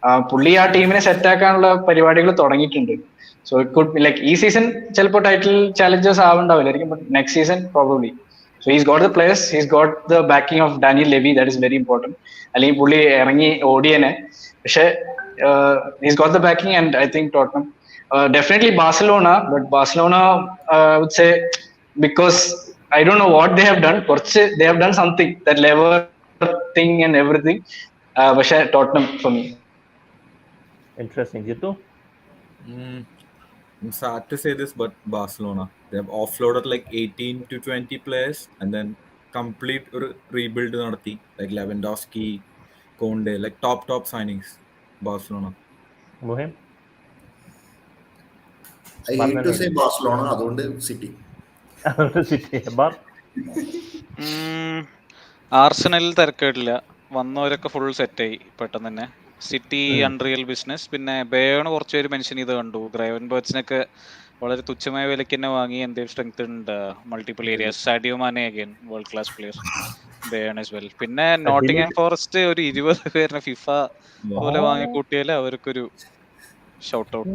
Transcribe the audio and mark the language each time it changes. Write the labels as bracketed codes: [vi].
[ml] പുള്ളി ആ ടീമിനെ സെറ്റ് ആക്കാനുള്ള പരിപാടികൾ തുടങ്ങിയിട്ടുണ്ട്. [en] so it could like [ml] ഈ സീസൺ ചിലപ്പോൾ title challengers ആവുണ്ടാവില്ലായിരിക്കും, [en] But next season probably. So he's got the players, he's got the backing of Daniel Levy, that is very important. [ml] അല്ലെങ്കിൽ പുള്ളി ഇറങ്ങി ഓടിയനെ, പക്ഷേ [en] he's got the backing, and I think Tottenham, definitely Barcelona, but Barcelona I would say, because I don't know what they have done, they have done something, that lever thing and everything, but Tottenham for me. Interesting. Jitu? I'm sad to say this, but Barcelona, they have offloaded like 18 to 20 players and then complete rebuild നടത്തി, like Lewandowski, Conde, like top signings. Barcelona. Mohim? I hate to say Barcelona, അതുകൊണ്ട് city. City. ബാർ? [ml] ആർസണലിൽ തിരക്കേടില്ല, വന്നവരൊക്കെ full സെറ്റായി പെട്ടെന്ന് തന്നെ. City unreal business. പിന്നെ burn കുറച്ച് പേര് mention ചെയ്ത് കണ്ടു, ഗ്രൈവൻബർഗ്സിനൊക്കെ വളരെ തുച്ഛമായ വിലയ്ക്ക് തന്നെ വാങ്ങി, എന്തെങ്കിലും സ്ട്രെങ്ത് ഉണ്ട് മൾട്ടിപ്പിൾ ഏരിയാസ്. സാഡിയോ മാനെ [en] again world class player, [ml] burn [en] As well. [ml] പിന്നെ നോട്ടിംഗ്ഹാം ഫോറസ്റ്റ് ഒരു 20 പേരിനെ ഫിഫ പോലെ വാങ്ങി കൂട്ടിയാൽ അവർക്കൊരു [en] Shout out.